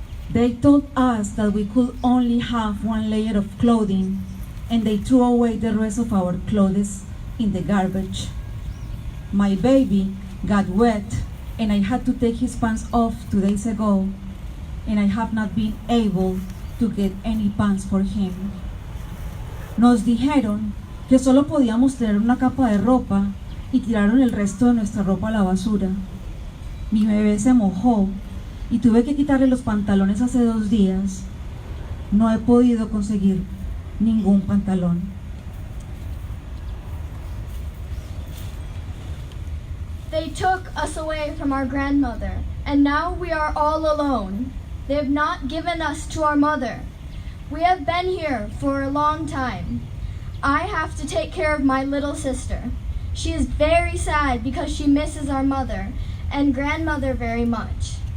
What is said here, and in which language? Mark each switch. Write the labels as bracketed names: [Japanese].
[English] They told us that we could only have 1 layer of clothing, and they threw away the rest of our clothes in the garbage. My baby got wet, and I had to take his pants off 2 days ago, and I have not been able to get any pants for him. [Spanish] Nos dijeron que solo podíamos tener una capa de ropa y tiraron el resto de nuestra ropa a la basura. Mi bebé se mojó y tuve que quitarle los pantalones hace 2 días. No he podido conseguir ningún pantalón. [English] They took us away from our grandmother, and now we are all alone. They have not given us to our mother. We have been here for a long time. I have to take care of my little sister. She is very sad because she misses our mother and grandmother very much.